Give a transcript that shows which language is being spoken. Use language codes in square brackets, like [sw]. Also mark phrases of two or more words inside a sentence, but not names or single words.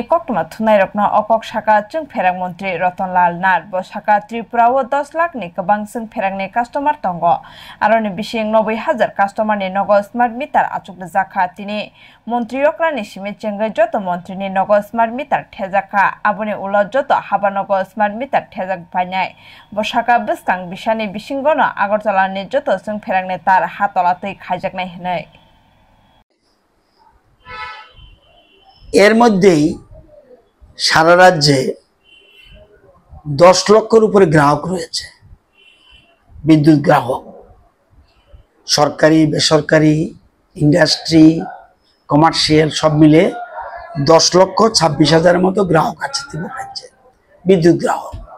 [trp] कक्टमा थुनाय रकना अकक शाखा जों फेराग मन्त्री रतनलाल नाथ ब शाखा त्रिपुराव 10 लाखनि गोबां जों फेरागनि कास्टमार दङ आरोनि बिसिं 90,000 कास्टमारनि नगो [en] smart meter [trp] आचुक जाखा दिनै मन्त्री अक्रानि सिमे चेंगै जत मन्त्रीनि नगो [en] smart meter [trp] थेजाखा आबुनि उल जत हाबा नगो [en] smart meter [trp] थेजाक बायनाय ब शाखा बिस्कां बिसानि बिसिंगनो আগরতলাनि যত जों फेरागनि तार हातलातै खायजाकनाय हनै [bn] এর মধ্যেই সারা রাজ্যে 10 লক্ষের উপরে গ্রাহক রয়েছে বিদ্যুৎ গ্রাহক সরকারি বেসরকারি [en] industry commercial [bn] সব মিলে 10,26,000 মতো গ্রাহক আছে ত্রিপুরা রাজ্যে বিদ্যুৎ গ্রাহক